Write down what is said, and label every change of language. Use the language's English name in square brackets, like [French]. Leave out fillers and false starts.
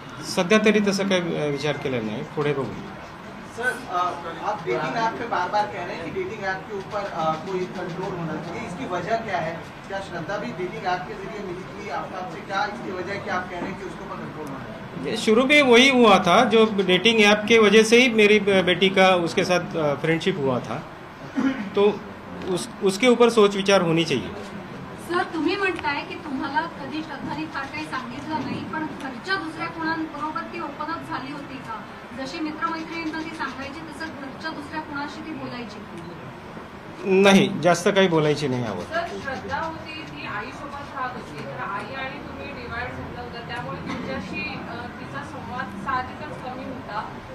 [Marathi] सध्या तरी तसं काही विचार केला नाही, पुढे बघू. [Hindi] सर, आप डेटिंग ऐप पे बार-बार कह रहे हैं कि डेटिंग ऐप के ऊपर कोई कंट्रोल होना चाहिए, इसकी वजह क्या है? क्या श्रद्धा भी डेटिंग ऐप के जरिए मिली थी आफ्ताब से? क्या इसकी वजह क्या आप कह रहे हैं कि उसके ऊपर कंट्रोल होना चाहिए? शुरू में वही हुआ था, जो डेटिंग ऐप के वजह से ही मेरी बेटी का उसके साथ फ्रेंडशिप हुआ था, तो उसके ऊपर सोच विचार होनी चाहिए. [Marathi] सर, तुम्ही म्हणताय की तुम्हाला कधी श्रद्धाने फार काही सांगितलं नाही, पण घरच्या दुसऱ्या कोणाबरोबर ती ओपन अप झाली होती का? जशी मित्रमैत्रिणींना ती सांगायची तसं घरच्या दुसऱ्या कोणाशी ती बोलायची? नाही, जास्त काही बोलायची नाही यावर. सर, श्रद्धा होती ती आईसोबत राहत होती, तर आई आणि तुम्ही डिवाइड झालं होतं, त्यामुळे तुमच्याशी तिचा संवाद साहजिकच कमी होता.